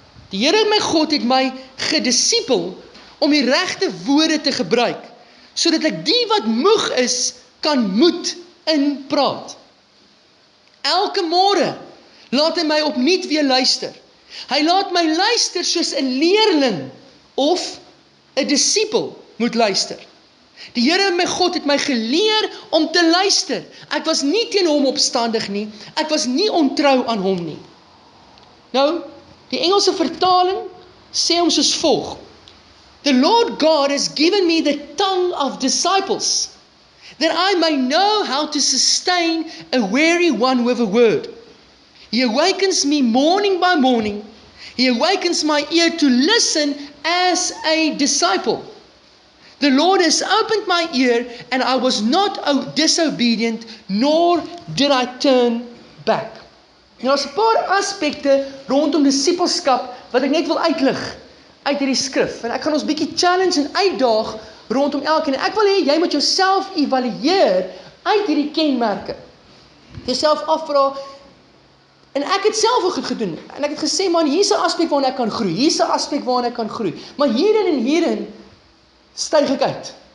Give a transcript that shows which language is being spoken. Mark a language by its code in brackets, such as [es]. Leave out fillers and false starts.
[af] Die Here my God het my gedisipel om die regte woorde te gebruik, sodat ek die wat moeg is, kan moed inpraat. Elke môre laat hy my opnuut weer luister. Hy laat my luister soos 'n leerling of 'n disipel moet luister. Die Here my God het my geleer om te luister. Ek was nie teen hom opstandig nie. Ek was nie ontrou aan hom nie. Nou, die Engelse vertaling sê hom soos volg: [en] The Lord God has given me the tongue of disciples, that I may know how to sustain a weary one with a word. He awakens me morning by morning. He awakens my ear to listen as a disciple. The Lord has opened my ear, and I was not disobedient, nor did I turn back. [af] Nou, daar's 'n paar aspekte rondom disipelskap wat ek net wil uitlig uit hierdie skrif. En ek gaan ons bietjie challenge en uitdaag rondom elkeen. En ek wil hê jy moet jouself evalueer uit hierdie kenmerke. Jouself afvra. En ek het self ook goed gedoen. En ek het gesê, man, hier's 'n aspek waarin ek kan groei. Hier's 'n aspek waarin ek kan groei. Maar hierin en hierin styg ek uit.